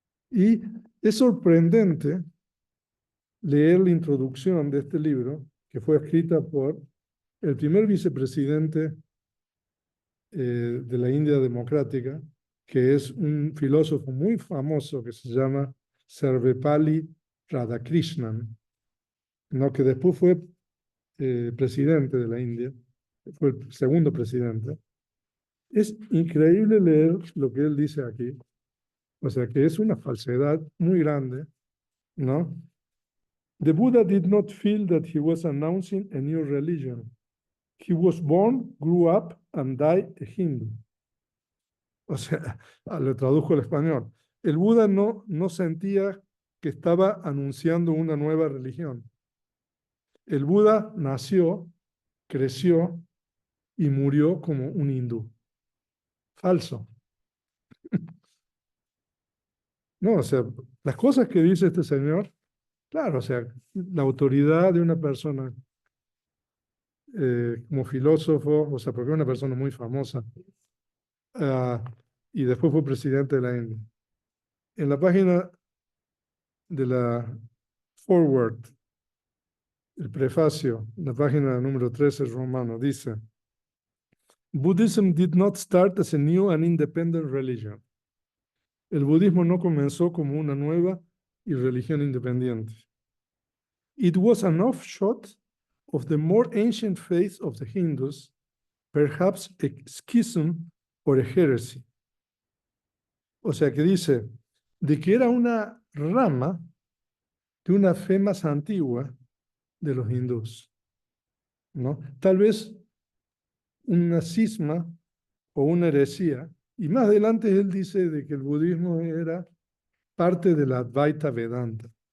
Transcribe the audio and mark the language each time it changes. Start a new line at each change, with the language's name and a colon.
Spanish: Y es sorprendente leer la introducción de este libro, que fue escrita por el primer vicepresidente de la India Democrática, que es un filósofo muy famoso que se llama Sarvepalli Radhakrishnan, ¿no? Que después fue presidente de la India, fue el segundo presidente. Es increíble leer lo que él dice aquí, o sea que es una falsedad muy grande, ¿no?
English: The Buddha did not feel that he was announcing a new religion. He was born, grew up, and died a Hindu.
Spanish: O sea, le tradujo al español. El Buda no sentía que estaba anunciando una nueva religión. El Buda nació, creció y murió como un hindú. Falso. No, o sea, las cosas que dice este señor, claro, o sea, la autoridad de una persona como filósofo, o sea, porque es una persona muy famosa, y después fue presidente de la India. En la página de la Forward, el prefacio, la página número 13 romano, dice:
English: Buddhism did not start as a new and independent religion.
Spanish: El budismo no comenzó como una nueva y religión independiente.
English: It was an offshoot of the more ancient faith of the Hindus, perhaps a schism or a heresy.
Spanish: O sea que dice de que era una rama de una fe más antigua de los hindús, ¿no? Tal vez una cisma o una heresía. Y más adelante él dice de que el budismo era parte de la Advaita Vedanta.